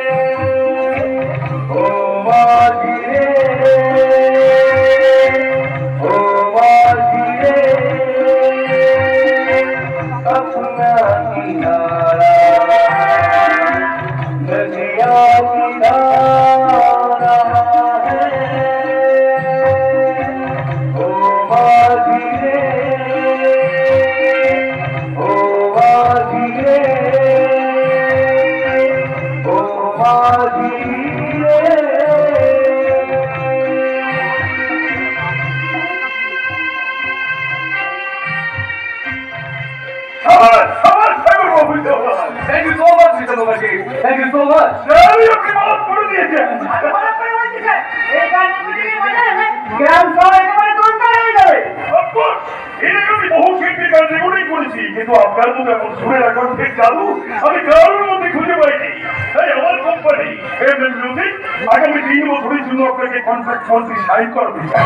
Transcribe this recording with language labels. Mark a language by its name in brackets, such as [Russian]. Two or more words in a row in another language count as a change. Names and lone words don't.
[Hindi] ओ माझी रे ओ माझी रे, अपना किनारा नदिया किनारा है। ओ माझी रे ओ माझी रे ओ माझी रे। [English] Thank you so much, Mr. Mukherjee. Thank you so much. [Bangla] আপনি মাফ করে দিয়েছেন। বহু শিল্পী গান রেকর্ডিং করেছি, কিন্তু আপনার মতো এখন সুরের এখন ঠিক চালু আমি কারোর মধ্যে খুঁজে পাইনি। তাই আমার কোম্পানি মিউজিক আগামী 3 বছরের জন্য আপনাকে কন্ট্রাক্ট মন্ত্রী সাইন করতে চাই।